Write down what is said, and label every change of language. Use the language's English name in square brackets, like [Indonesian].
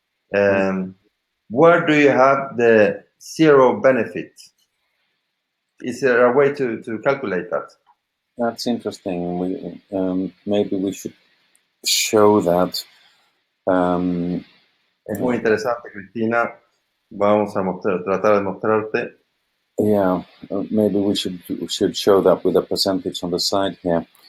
[English] Where do you have the zero benefit? Is there a way to calculate that? That's interesting. Maybe we should show that. [Spanish] Es muy interesante, Cristina. Vamos a tratar de mostrarte. [English] Yeah, maybe we should show that with a percentage on the side here.